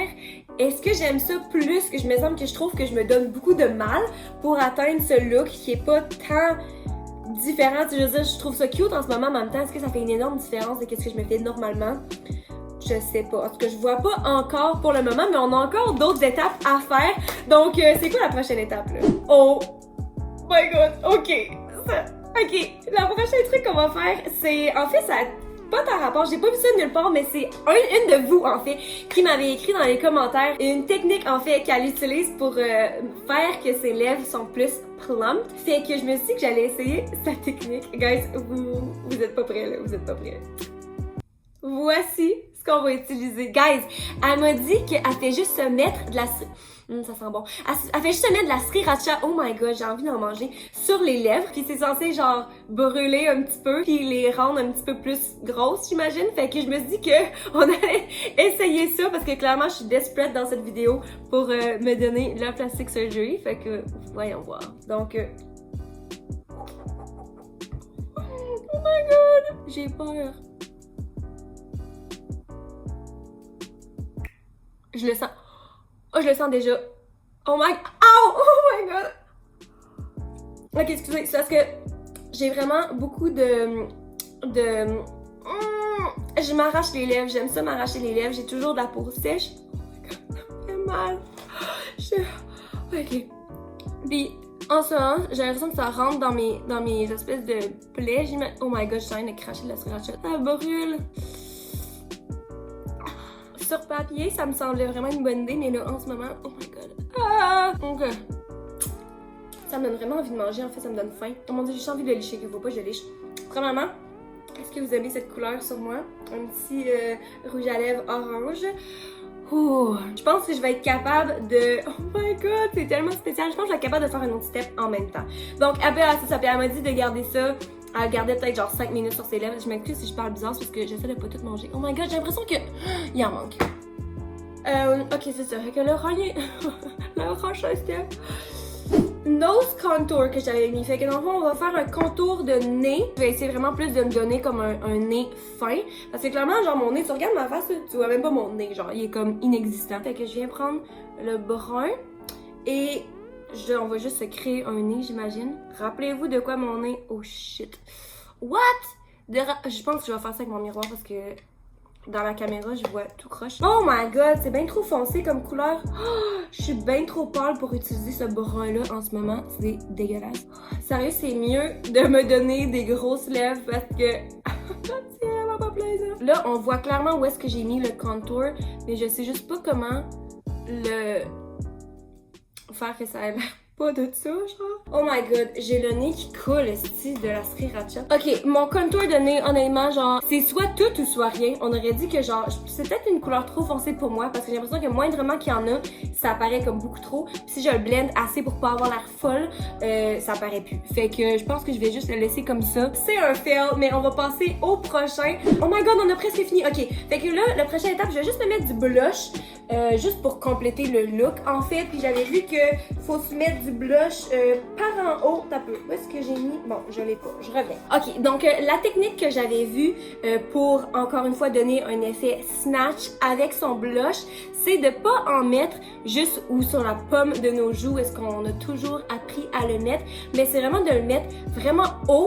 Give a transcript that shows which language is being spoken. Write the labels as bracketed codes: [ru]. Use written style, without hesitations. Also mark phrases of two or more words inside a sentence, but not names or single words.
[fr] Est-ce que j'aime ça plus que je trouve que je me donne beaucoup de mal pour atteindre ce look qui est pas tant différent. Je veux dire, je trouve ça cute en ce moment, mais en même temps, est-ce que ça fait une énorme différence de ce que je me fais normalement? Je sais pas. En tout cas, je vois pas encore pour le moment, mais on a encore d'autres étapes à faire. Donc, c'est quoi la prochaine étape, là? [en] Oh my god, [fr] ok. Ok, la prochaine truc qu'on va faire, c'est... En fait, ça a pas tant rapport, j'ai pas vu ça nulle part, mais c'est une de vous, en fait, qui m'avait écrit dans les commentaires une technique, en fait, qu'elle utilise pour faire que ses lèvres sont plus plump. Fait que je me suis dit que j'allais essayer cette technique. Guys, vous êtes pas prêts, là, vous êtes pas prêts. Voici ce qu'on va utiliser. Guys, elle m'a dit qu'elle fait juste se mettre de la... ça sent bon. Elle fait juste se mettre de la sriracha, [en] oh my god, [fr] j'ai envie d'en manger, sur les lèvres. Puis c'est censé genre brûler un petit peu, puis les rendre un petit peu plus grosses, j'imagine. Fait que je me suis dit que on allait essayer ça, parce que clairement je suis desperate dans cette vidéo pour me donner la [en] plastic surgery. [fr] Fait que voyons voir. Donc... [en] oh my god, [fr] j'ai peur. Je le sens. Oh, je le sens déjà. [en] Oh my... Ow! Oh my god! [fr] Ok, excusez, c'est parce que j'ai vraiment beaucoup de... Je m'arrache les lèvres, j'aime ça m'arracher les lèvres, j'ai toujours de la peau sèche. [en] Oh my god, [fr] ça me fait mal. Ok. Puis, en ce moment, j'ai l'impression que ça rentre dans mes espèces de plaies. [en] Oh my god, [fr] je suis en train de cracher de la sriracha. Ça brûle! Sur papier, ça me semblait vraiment une bonne idée, mais là, en ce moment, [en] oh my god. Ah! [fr] Donc, ça me donne vraiment envie de manger, en fait, ça me donne faim. Oh mon dieu, j'ai juste envie de licher, qu'il faut pas que je liche. Premièrement, est-ce que vous aimez cette couleur sur moi? Un petit rouge à lèvres orange. Ouh, je pense que je vais être capable de... [en] Oh my god, [fr] c'est tellement spécial. Je pense que je vais être capable de faire un autre step en même temps. Donc, après, elle m'a dit de garder ça. Elle gardait peut-être genre 5 minutes sur ses lèvres. Je m'excuse si je parle bizarre, c'est parce que j'essaie de pas tout manger. [en] Oh my god, [fr] j'ai l'impression que... il en manque. Ok, c'est ça. Fait que le prochain step... [en] Nose contour [fr] que j'avais mis. Fait que dans le fond, on va faire un contour de nez. Je vais essayer vraiment plus de me donner comme un nez fin. Parce que clairement, genre mon nez, tu regardes ma face, tu vois même pas mon nez. Genre, il est comme inexistant. Fait que je viens prendre le brun et... on va juste se créer un nez, j'imagine. Rappelez-vous de quoi mon nez... [en] Oh shit. What? [fr] Je pense que je vais faire ça avec mon miroir parce que dans la caméra, je vois tout croche. [en] Oh my god, [fr] c'est bien trop foncé comme couleur. Oh, je suis bien trop pâle pour utiliser ce brun-là en ce moment. C'est dégueulasse. Sérieux, c'est mieux de me donner des grosses lèvres parce que... c'est vraiment pas plaisant. Là, on voit clairement où est-ce que j'ai mis le contour, mais je sais juste pas comment le... faire que ça ait l'air pas de ça, genre. [en] Oh my god, [fr] j'ai le nez qui coule, style de la sriracha. Ok, mon contour de nez, honnêtement, genre, c'est soit tout ou soit rien. On aurait dit que, genre, c'est peut-être une couleur trop foncée pour moi, parce que j'ai l'impression que moindrement qu'il y en a, ça apparaît comme beaucoup trop. Puis si je le blende assez pour pas avoir l'air folle, ça apparaît plus. Fait que je pense que je vais juste le laisser comme ça. C'est un fail, mais on va passer au prochain. [en] Oh my god, [fr] on a presque fini. Ok, fait que là, la prochaine étape, je vais juste me mettre du blush, juste pour compléter le look, en fait. Puis j'avais vu que faut se mettre du blush par en haut. T'as peu. Où est-ce que j'ai mis? Bon, je l'ai pas. Je reviens. Ok, donc la technique que j'avais vue pour, encore une fois, donner un effet snatch avec son blush, c'est de pas en mettre juste ou sur la pomme de nos joues, est-ce qu'on a toujours appris à le mettre, mais c'est vraiment de le mettre vraiment haut.